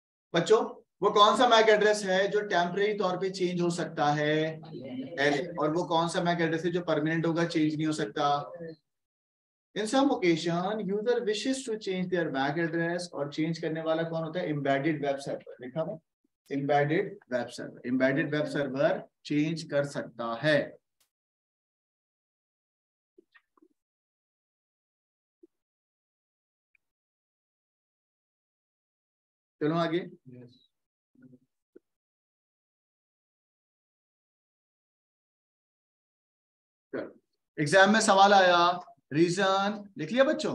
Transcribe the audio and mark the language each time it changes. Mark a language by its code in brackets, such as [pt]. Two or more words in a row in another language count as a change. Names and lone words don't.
[hi] बच्चों वो कौन सा [en] MAC address [hi] है जो टेम्परेरी तौर पे चेंज हो सकता है? LA। और वो कौन सा [en] MAC address [hi] है जो परमानेंट होगा, चेंज नहीं हो सकता? [en] In some occasion, user wishes to change their MAC address [hi] और चेंज करने वाला कौन होता है? [en] Embedded web server। [hi] लिखा हुआ [en] embedded web server। embedded web server [hi] चेंज कर सकता है। चलो आगे। एग्जाम में सवाल आया, रीजन लिख लिया बच्चों?